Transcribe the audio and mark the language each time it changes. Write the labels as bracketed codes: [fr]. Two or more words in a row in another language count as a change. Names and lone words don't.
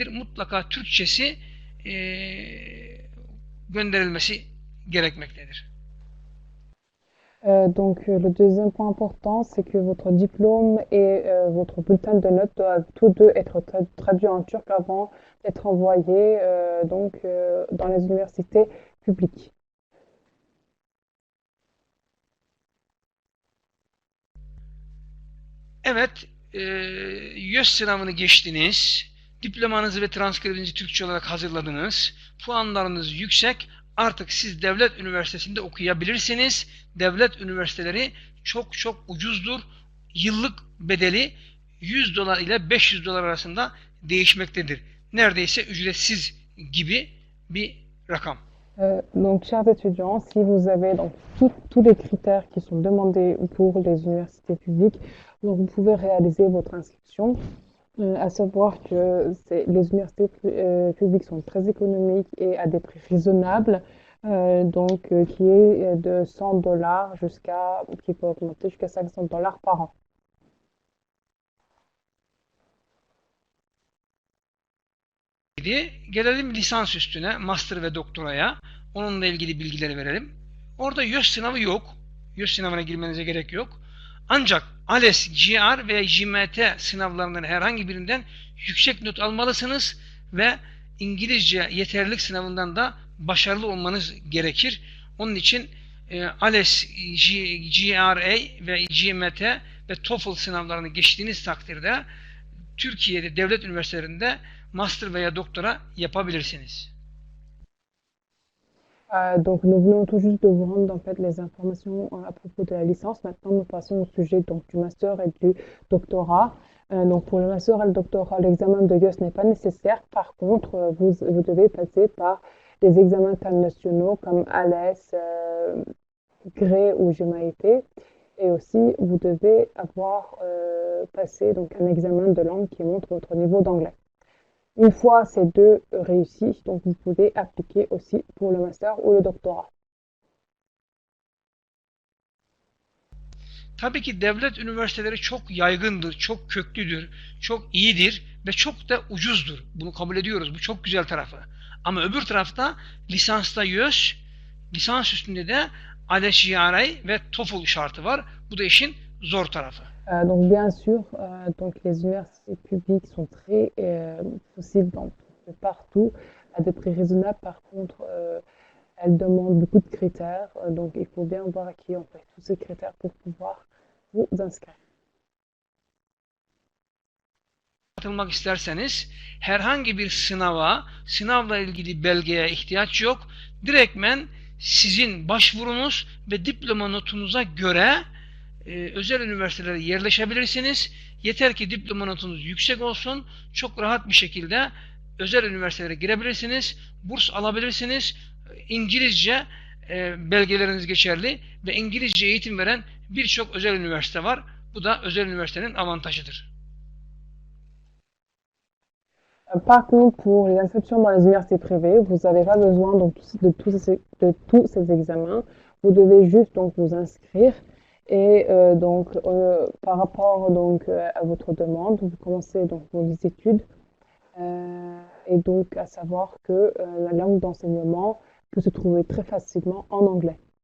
[tr] Mutlaka Türkçesi gönderilmesi gerekmektedir. [fr] Donc le deuxième point important, c'est que votre diplôme et votre bulletin de notes doivent tous deux être traduits en turc avant d'être envoyés dans les universités publiques. [tr] Evet, YÖS sınavını geçtiniz, diplomanızı ve transkribinizi Türkçe olarak hazırladınız, puanlarınız yüksek, artık siz devlet üniversitesinde okuyabilirsiniz. Devlet üniversiteleri çok çok ucuzdur. Yıllık bedeli $100 ile $500 arasında değişmektedir. Neredeyse ücretsiz gibi bir rakam. [fr] Donc, chers étudiants, si vous avez donc tous les critères qui sont demandés pour les universités publiques, donc vous pouvez réaliser votre inscription. À savoir que les universités publiques sont très économiques et à des prix raisonnables, qui est de $100 qui peut augmenter jusqu'à $500 par an. [tr] Gelelim lisansüstüne, master ve doktoraya. Onunla ilgili bilgileri verelim. Orada YÖS sınavı yok. YÖS sınavına girmenize gerek yok. Ancak ALES, GR ve GMT sınavlarından herhangi birinden yüksek not almalısınız ve İngilizce yeterlilik sınavından da başarılı olmanız gerekir. Onun için ALES, GRA ve GMT ve TOEFL sınavlarını geçtiğiniz takdirde Türkiye'de devlet üniversitelerinde master veya doktora yapabilirsiniz. [fr] Donc nous venons tout juste de vous rendre en fait les informations à propos de la licence. Maintenant nous passons au sujet donc du master et du doctorat. Donc pour le master et le doctorat, l'examen de YES n'est pas nécessaire. Par contre, vous devez passer par des examens internationaux comme ALES, GRE ou GMAT. Et aussi, vous devez avoir passé donc un examen de langue qui montre votre niveau d'anglais. Une fois ces deux réussis, donc vous pouvez appliquer aussi pour le master ou le doctorat. [tr] Tabii ki devlet üniversiteleri çok yaygındır, çok köklüdür, çok iyidir ve çok da ucuzdur. Bunu kabul ediyoruz. Bu çok güzel tarafı. Ama öbür tarafta lisansta YÖS, lisans üstünde de ALES, GRE ve TOEFL şartı var. Bu da işin zor tarafı. [fr] Donc bien sûr, donc les universités publiques sont très possibles de partout, à des prix raisonnables. Par contre, elles demandent beaucoup de critères, donc il faut bien voir qui ont fait tous ces critères pour pouvoir vous inscrire. [tr] Katılmak isterseniz herhangi bir sınavla ilgili belgeye ihtiyaç yok. Direktmen sizin başvurunuz ve diploma notunuza göre özel üniversitelere yerleşebilirsiniz. Yeter ki diploma notunuz yüksek olsun. Çok rahat bir şekilde özel üniversitelere girebilirsiniz. Burs alabilirsiniz. İngilizce belgeleriniz geçerli ve İngilizce eğitim veren birçok özel üniversite var. Bu da özel üniversitenin avantajıdır. [fr] Par contre, pour les inscriptions dans les universités privées, vous n'avez pas besoin donc, de tous ces examens. Vous devez juste donc vous inscrire et par rapport donc à votre demande, vous commencez donc vos études et donc à savoir que la langue d'enseignement peut se trouver très facilement en anglais.